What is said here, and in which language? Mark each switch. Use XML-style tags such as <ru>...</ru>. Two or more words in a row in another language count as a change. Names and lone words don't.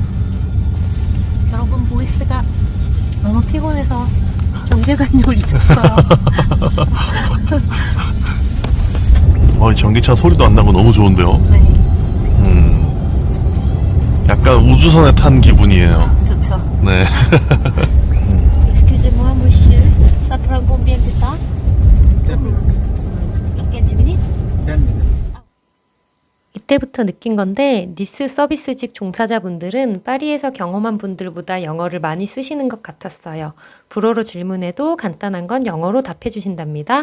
<ko>여러분, 보이스가 너무 피곤해서 경제관념을 잊었어요. 이 전기차 소리도 안 나고 너무 좋은데요. 네, 약간 우주선에 탄 기분이에요. 좋죠. 네.</ko> <fr>Excusez-moi, monsieur. Ça prend combien de temps? 15 minutes? 10 minutes.</fr> <ko>이때부터 느낀 건데 니스 서비스직 종사자분들은 파리에서 경험한 분들보다 영어를 많이 쓰시는 것 같았어요. 불어로 질문해도 간단한 건 영어로 답해 주신답니다.</ko>